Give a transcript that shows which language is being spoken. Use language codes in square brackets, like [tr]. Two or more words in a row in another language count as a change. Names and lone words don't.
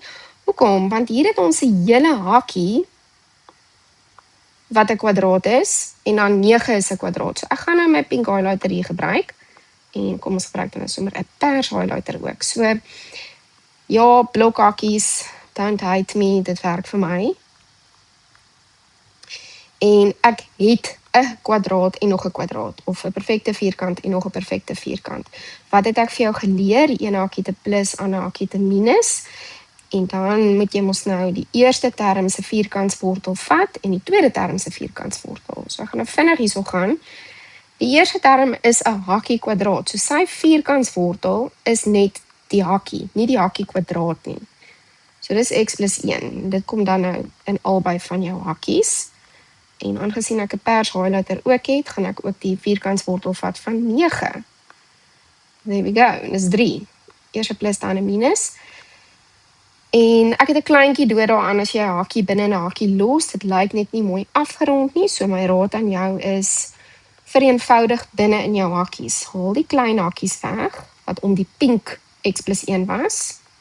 [af] Hoekom? Want hier het ons 'n hele hakkie wat 'n kwadraat is en dan 9 is 'n kwadraat. So ek gaan nou my [en] pink highlighter [af] hier gebruik en kom ons gebruik dan sommer 'n pers highlighter ook. So ja, blokhakkies, [en] don't hate me, [af] dit werk vir my. En ek het 'n kwadraat en nog 'n kwadraat of 'n perfekte vierkant en nog 'n perfekte vierkant. Wat het ek vir jou geleer? Die een hakkie te plus, ander hakkie te minus. En dan moet jy mos nou die eerste term se vierkantswortel vat en die tweede term se vierkantswortel. So ek gaan nou vinnig hierso gaan. Die eerste term is 'n hakkie kwadraat. So sy vierkantswortel is net die hakkie, nie die hakkie kwadraat nie. So dis x plus 1. Dit kom dan nou in albei van jou hakkies. En aangesien ek 'n pers highlighter ook het, gaan ek ook die vierkantswortel vat van 9. [en] There we go, [af] dis 3. Eers 'n plus dan 'n minus. En ek het 'n kleintjie dood daaraan as jy 'n hakkie binne 'n hakkie los. Dit lyk net nie mooi afgerond nie, so my raad aan jou is vereenvoudig binne in jou hakkies. Haal die klein hakkies weg, wat om die pink x plus 1 was.